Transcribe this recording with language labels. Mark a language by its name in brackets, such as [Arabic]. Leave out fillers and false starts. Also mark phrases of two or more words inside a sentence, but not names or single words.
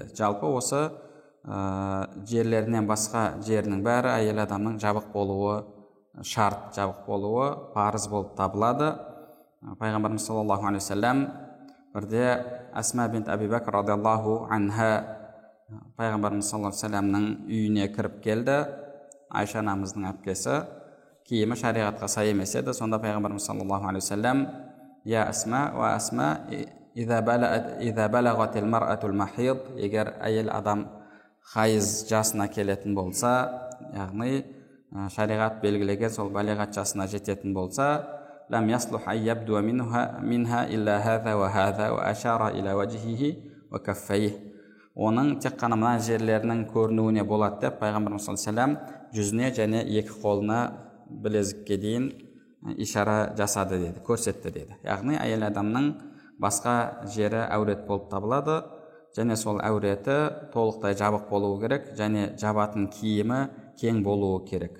[Kazakh] Жалпы осы жерлерінен басқа жерінің бәрі әйел адамның жабық болуы шарт, жабық болуы парыз болып табылады. Пайғамбарымыз [Arabic] صلى الله عليه وسلم [Kazakh] бірде Асма бинт Аби Бакр [Arabic] رضي الله عنها [Kazakh] пайғамбарымыз [Arabic] صلى الله عليه وسلم [Kazakh] үйіне кіріп келді. Айша анамыздың әпкесі, киімі шариғатқа сай емес еді. Сонда пайғамбарымыз [Arabic] صلى الله عليه وسلم: "يا أسماء وأسماء إذا بلغت المرأة المحيض", [Kazakh] егер әйел адам хайыз жасына келетін болса, яғни шариғат белгілеген сол балиғат жасына жететін болса, [Arabic] لم يصلح أن يرى منها إلا هذا وهذا وأشار إلى وجهه وكفيه. [Kazakh] Оның тек қана мына жерлерінің көрінуіне болады деп пайғамбарымыз [Arabic] صلى الله عليه وسلم [Kazakh] жүзіне және 2 қолына білезікке дейін ишара жасады деді, көрсетті деді. Яғни әйел адамның басқа жері әурет болып табылады, және сол әуреті толықтай жабық болуы керек, және жабатын киімі кең болуы керек.